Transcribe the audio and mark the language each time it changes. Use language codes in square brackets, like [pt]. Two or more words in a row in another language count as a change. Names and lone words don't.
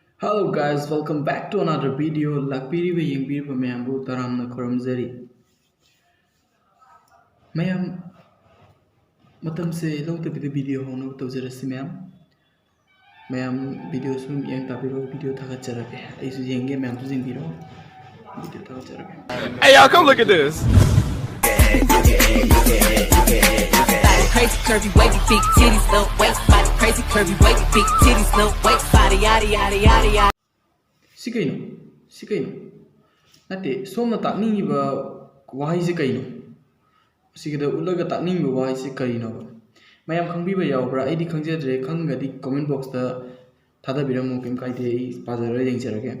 [en] Hello guys, welcome back to another video. [mni] Lakpiriba yengpiriba mayambu taramna khoramjari. Mayam matamse lawtabida video hono tawjarasi mayam video sum yang tabiro video thagacharage. Aisu yenge mayam su jengbiro video thagacharage. [en] Hey y'all, come look at this. Crazy curvy wavy big titties no waist body crazy curvy wavy big titties no waist body yada yada yada yada. [mni] Sikaino. Nate somna takningiba wahai se kaino. Sigida ulaga takningiba wahai se kaino. Mayam khangbiba yawbra aidi khangjadre khangadi [en] comment box [mni] da thadabiramo kem kaide ai pajara yengjarage.